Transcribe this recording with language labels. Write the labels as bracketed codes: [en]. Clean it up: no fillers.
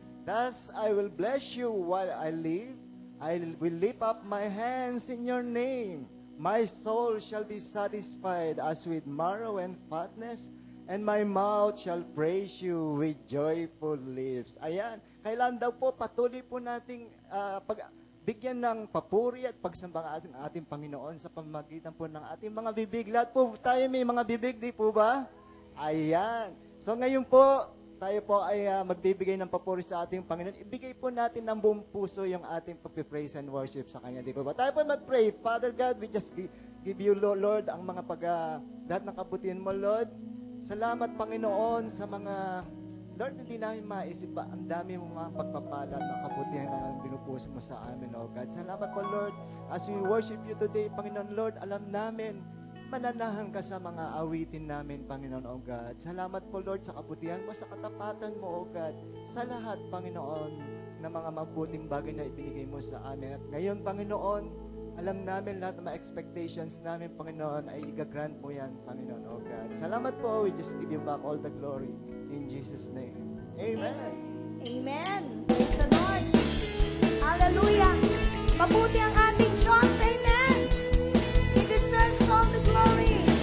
[en] Thus I will bless you while I live. I will lift up my hands in your name. My soul shall be satisfied as with marrow and fatness, and my mouth shall praise you with joyful lips. [tl] Ayan. Kailan daw po patuloy po nating bigyan ng papuri at pagsamba ang ating Panginoon sa pamamagitan po ng ating mga bibig. Lahat po tayo may mga bibig, di po ba? Ayan. So ngayon po, tayo po ay magbibigay ng papuri sa ating Panginoon. Ibigay po natin ng buong puso yung ating pag- [en] praise and worship [tl] sa Kanya. Di po ba? Tayo po mag-pray. [en] Father God, we just give you, Lord, [tl] ang mga lahat ng kabutihan mo, [en] Lord. [tl] Salamat, Panginoon, sa mga, Lord, hindi namin maisip pa. Ang dami mong mga pagpapala at kabutihan na binupuso mo sa amin, O God. Salamat po, Lord. [en] As we worship you today, [tl] Panginoon, Lord, alam namin, mananahan ka sa mga awitin namin, Panginoon, O God. Salamat po, Lord, sa kabutihan mo, sa katapatan mo, O God, sa lahat, Panginoon, na mga mabuting bagay na ibinigay mo sa amin. At ngayon, Panginoon, alam namin lahat ng mga expectations namin, Panginoon, ay i-grant mo yan, Panginoon, O God. Salamat po. [en] We just give you back all the glory. In Jesus' name. Amen. Amen. Praise the Lord. Hallelujah. [tl] Mabuti ang ating Diyos. Amen. [en] He deserves all the glory.